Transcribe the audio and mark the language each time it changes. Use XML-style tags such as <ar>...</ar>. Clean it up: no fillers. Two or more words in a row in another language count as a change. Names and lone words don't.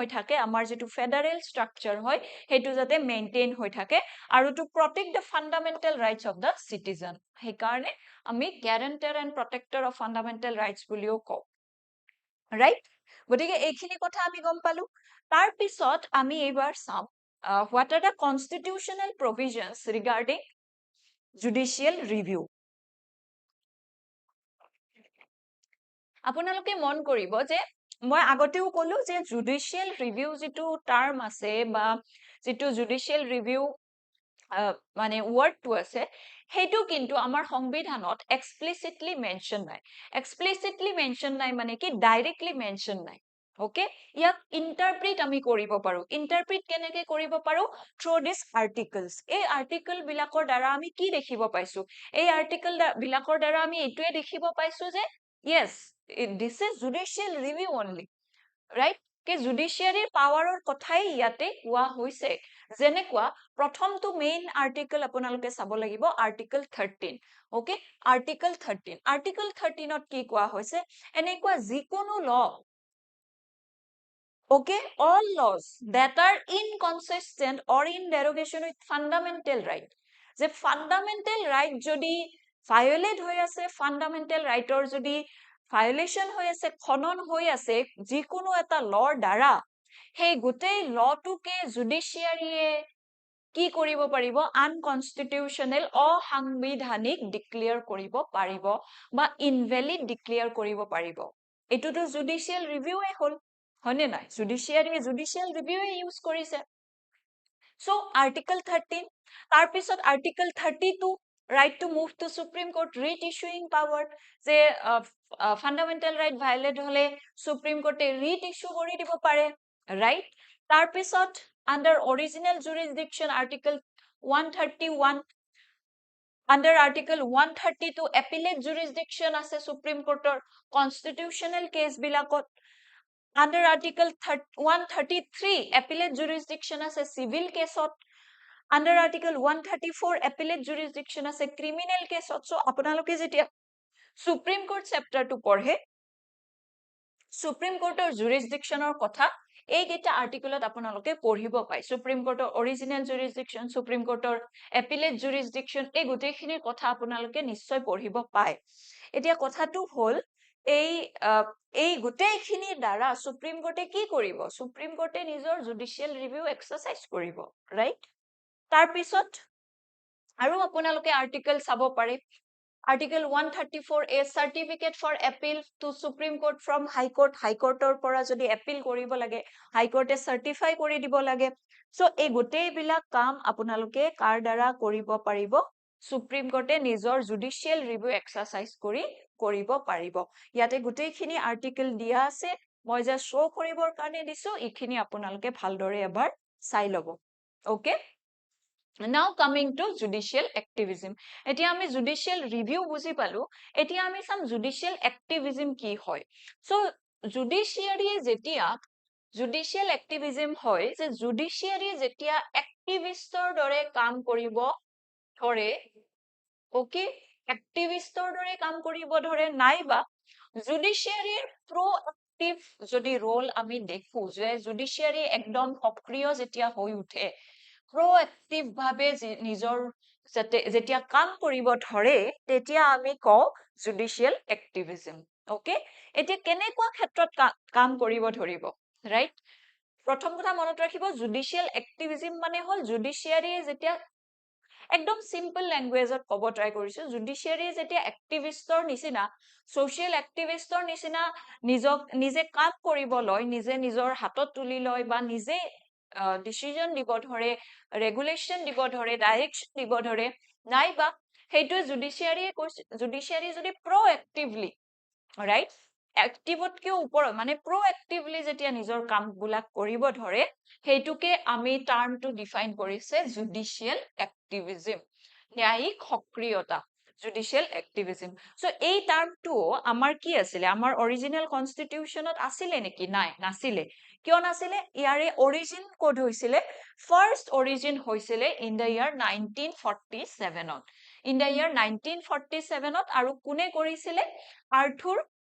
<as>থাকে আমাৰ যেটো</as> <en>federal structure</en> <as>হয় সেইটো যাতে মেইনটেইন হৈ থাকে আৰু</as> <en>to protect the fundamental rights of the citizen</en> <as>সেই কাৰণে আমি</as> <en>guarantor and protector of fundamental rights</en> <as>বুলিও কওঁ ৰাইট গতিকে এইখিনি কথা আমি গম পালো তাৰ পিছত আমি এইবাৰ চাম</as> <en>what are the constitutional provisions regarding judicial review</en> <as>আপোনালোকে মন কৰিব যে মই আগতেও কলো যে</as> <en>judicial review</en> <as>যেটো টার্ম আছে বা যেটো</as> <en>judicial review</en> <as>মানে ওয়ার্ডটো আছে হেতু কিন্তু আমাৰ সংবিধানত এক্সপ্লিসিটলি মেনশন নাই মানে কি</as> <en>directly mention</en> <as>নাই ওকে ইয়াক ইন্টাৰপ্ৰিট আমি কৰিব পাৰো ইন্টাৰপ্ৰিট কেনেকৈ কৰিব পাৰো</as> <en>through this articles</en> <as>এই আৰ্টিকল বিলাকৰ দ্বাৰা আমি কি দেখিব পাইছো এই আৰ্টিকল বিলাকৰ দ্বাৰা আমি এটোৱে দেখিব পাইছো যে</as> <en>yes this is judicial review only right</en> <as>কে জুডিচিয়াৰীৰ পাৱাৰৰ কথাই ইয়াতে কোৱা হৈছে যেনেকুৱা প্ৰথমটো</as> <en>main article</en> <as>আপোনালোকে চাব লাগিব আৰ্টিকল 13 ওকে আৰ্টিকল 13 ত কি কোৱা হৈছে এনেকুৱা যিকোনো ল</as> <en>okay all laws that are inconsistent or in derogation with fundamental right</en> <as>যে</as> <en>fundamental right</en> <as>যদি violate হৈ আছে</as> <en>fundamental rightৰ</en> <as>যদি violation হৈ আছে খনন হৈ আছে যিকোনো এটা লৰ দ্বাৰা সেই গোটেই লটোকে জুডিচিয়াৰীয়ে কি কৰিব পাৰিব আনকনস্টিটিউশনাল অসাংবিধানিক ডিক্লেয়াৰ কৰিব পাৰিব বা</as> <en>invalid declare</en> <as>কৰিব পাৰিব এটোটো</as> <en>judicial review</en> <as>হ'ল হয়নে নাই</as> <en>judicial review use</en> <as>কৰিছে সো আৰ্টিকল 13 তাৰ পিছত আৰ্টিকল 32</as> <en>right to move to supreme court writ issuing power</en> <as>যে</as> <en>fundamental right violate</en> <as>হলে</as> <en>Supreme Court writ issue</en> <as>কৰি দিব পাৰে রাইট তাৰ পিছত</as> <en>under original jurisdiction article 131 under article 132 appellate jurisdiction</en> <as>আছে</as> <en>supreme courtৰ constitutional case</en> <as>বিলাকত</as> <en>under article 133 appellate jurisdiction</en> <as>আছে</as> <en>civil caseত under article 134 appellate jurisdiction</en> <as>আছে</as> <en>criminal caseত</en> <as>so আপোনালোকে যেতিয়া</as> <en>supreme court chapter</en> <as>to পঢ়ে</as> <en>supreme courtৰ jurisdictionৰ</en> <as>কথা এইকেইটা আৰ্টিকলত আপোনালোকে পঢ়িব পায়</as> <en>Supreme Court original jurisdiction Supreme Court appellate jurisdiction</en> <as>এই গোটেইখিনিৰ কথা আপোনালোকে নিশ্চয় পঢ়িব পায় এতিয়া কথাটো হ'ল এই গোটেইখিনিৰ দ্বাৰা</as> <en>Supreme Court</en> <as>কি কৰিব</as> <en>Supreme Court</en> <as>নিজৰ</as> <en>judicial review exercise</en> <as>কৰিব ৰাইট তাৰ পিছত আৰু আপোনালোকে আৰ্টিকল চাব পাৰে</as> <en>Article 134A certificate for appeal to Supreme Court from High Court or</en> <as>পৰা যদি appeal কৰিব লাগে</as> <en>High Court certify</en> <as>কৰি দিব লাগে so এই গোটেই বিলাক কাম আপোনালোকে কাৰ দ্বাৰা কৰিব পাৰিব</as> <en>Supreme Court</en> <as>নিজৰ</as> <en>judicial review exercise</en> <as>কৰি কৰিব পাৰিব ইয়াতে গোটেইখিনি আৰ্টিকল দিয়া আছে মই যা শো কৰিবৰ কাৰণে দিছো ইখিনি আপোনালোকে ভালদৰে এবাৰ চাই লব</as> <en>okay Now coming to judicial activism.</en> <as>এতিয়া আমি</as> <en>judicial review</en> <as>বুজি পালো এতিয়া আমি সাম</as> <en>judicial activism</en> <as>কি হয় so judiciary যেতিয়া</as> <en>judicial activism</en> <as>হয় যে judiciary যেতিয়া activistৰ দৰে কাম কৰিব ধৰে okay activistৰ দৰে কাম কৰিব ধৰে নাইবা</as> <en>judiciary proactive</en> <as>যদি role আমি দেখো যে judiciary একদম সক্ৰিয় যেতিয়া হৈ উঠে proactive ভাবে নিজৰ যেতিয়া কাম কৰিব ধৰে তেতিয়া আমি কও</as> <en>judicial activism okay</en> <as>এতিয়া কেনেকুৱা ক্ষেত্ৰত কাম কৰিব ধৰিব right প্ৰথম কথা মনত ৰাখিব</as> <en>judicial activism</en> <as>মানে হল judiciary যেতিয়া একদম</as> <en>simple languageত</en> <as>ক'ব ট্ৰাই কৰিছো judiciary যেতিয়া activistৰ নিচিনা</as> <en>social activistৰ</en> <as>নিচিনা নিজে কাম কৰিব লয় নিজে নিজৰ হাতত তুলি লয় বা নিজে decision দিব ধৰে regulation দিব ধৰে direction দিব ধৰে নাইবা হেইটো judiciary যদি</as> <en>proactively right</en> <as>activeতকে ওপৰত মানে proactively যেতিয়া নিজৰ কামবিলাক কৰিব ধৰে হেইটোকে আমি</as> <en>term define</en> <as>কৰিছে</as> <en>judicial activism</en> <as>ন্যায়িক সক্ৰিয়তা</as> <en>judicial activism</en> <as>so এই টাৰ্মটো আমাৰ কি আছিল আমাৰ</as> <en>original constitution</en> <as>আছিল নেকি নাই নাছিলে কিয় নাছিলে ইয়াৰে</as> <en>origin code</en> <as>হৈছিল</as> <en>first origin</en> <as>হৈছিল</as> <en>in the year</en> <as>1947 ত</as> <en>in the year</en> <as>1947 ত আৰু কোনে কৰিছিল আৰ্থুৰ</as>